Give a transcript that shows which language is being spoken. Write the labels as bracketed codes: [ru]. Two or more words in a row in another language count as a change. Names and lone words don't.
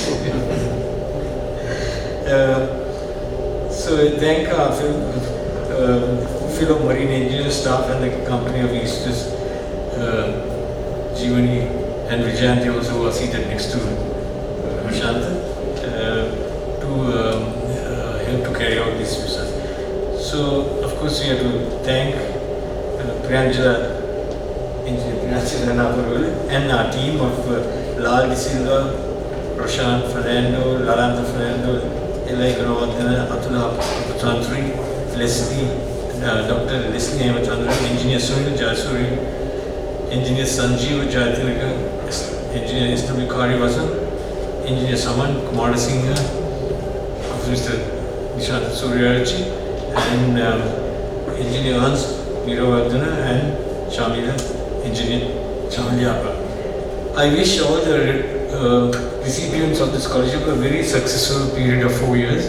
[en] So I thank Philo Marine Engineering staff and the company of Easters, Jeevani and Vijayanti also who are seated next to Nishanta to help to carry out this business. So of course we have to thank Priyanjala and our team of Lal De Silva, Prashant Fernando, Lalanta Fernando, Eli Ganawardena, Atula Putantri, Leslie, Dr. Leslie Hemachandran, Engineer Sunil Jasuri, Engineer Sanjeev Jayatilaka, Engineer S.W. Karivasan, Engineer Saman Kumar Singh, Mr. Nishant Suryarachi, and Engineer Hans Viravardhana and Shamila, Engineer Shamiliapa. I wish all the recipients of the scholarship a very successful period of 4 years.